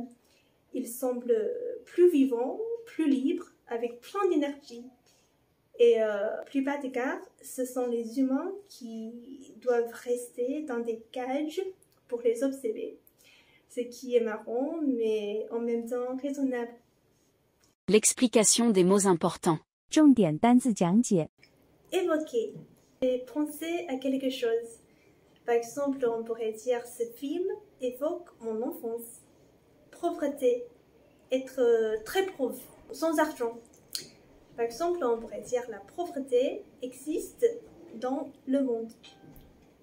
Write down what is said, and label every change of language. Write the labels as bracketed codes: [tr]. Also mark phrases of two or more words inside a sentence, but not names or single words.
[fr] Ils semblent plus vivants, plus libres, avec plein d'énergie. Et la plupart des cas, ce sont les humains qui doivent rester dans des cages pour les observer. Ce qui est marrant, mais en même temps raisonnable. L'explication des mots importants. [zh] 重点单字讲解 [fr] Évoquer et penser à quelque chose. Par exemple, on pourrait dire ce film évoque mon enfance. Pauvreté, être très pauvre, sans argent. Par exemple, on pourrait dire la pauvreté existe dans le monde.